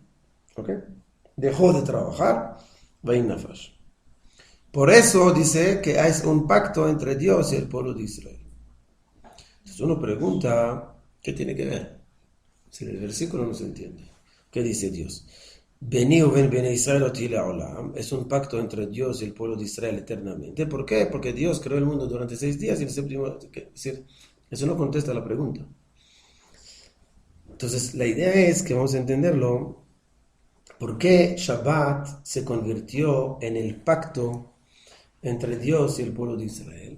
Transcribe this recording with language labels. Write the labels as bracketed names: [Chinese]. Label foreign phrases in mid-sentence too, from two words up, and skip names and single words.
[Spanish] ¿Ok? Dejó de trabajar. Por eso dice que hay un pacto entre Dios y el pueblo de Israel. Entonces uno pregunta, ¿qué tiene que ver? Si el versículo no se entiende. ¿Qué dice Dios? [Hebrew] ביני ובין בני ישראל אותי לעולם. [Spanish] Es un pacto entre Dios y el pueblo de Israel eternamente. ¿Por qué? Porque Dios creó el mundo durante 6 días y el séptimo... Es decir, eso no contesta la pregunta. Entonces, la idea es que vamos a entenderlo, por qué Shabbat se convirtió en el pacto entre Dios y el pueblo de Israel.